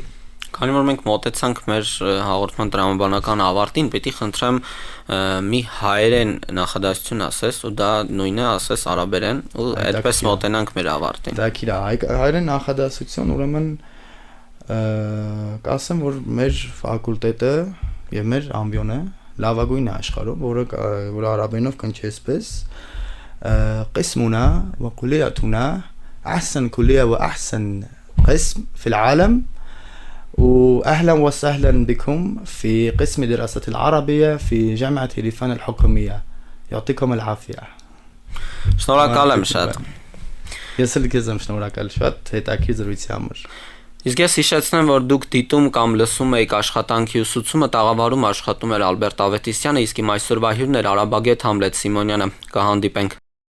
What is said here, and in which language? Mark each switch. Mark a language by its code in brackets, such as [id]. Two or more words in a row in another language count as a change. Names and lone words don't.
[hy] Քանի որ մենք մոտեցանք մեր հաղորդման տրամաբանական ավարտին, պետք է խնդրեմ մի հայերեն նախադասություն ասես ու դա նույնը ասես արաբերեն ու այդպես մոտենանք մեր ավարտին։ Դա քիչ հայերեն նախադասություն, ուրեմն կասեմ, որ մեր ֆակուլտետը եւ մեր ամբիոնը լավագույնն է աշխարհում, որը արաբերենով կնչի այսպես [ar] قسمنا وكليتنا أحسن كلية وأحسن قسم في العالم وأهلا وسهلا بكم في قسم دراسة العربية في جامعة هيليفان الحكومية يعطيكم العافية. [hy] شنورակալ եմ շատ։ Ես էլ քեզ եմ շնորհակալ շատ հետաքրքիր զրույցի համար։ Իսկ ես հիշեցնեմ, որ դուք դիտում կամ լսում եք աշխատանքի ուսուցումը տաղավարում աշխատում էր Ալբերտ Ավետիսյանը, իսկ իմ այսօրվա հյուրն էր արաբագետ Համլետ Սիմոնյանը։ Կհանդիպենք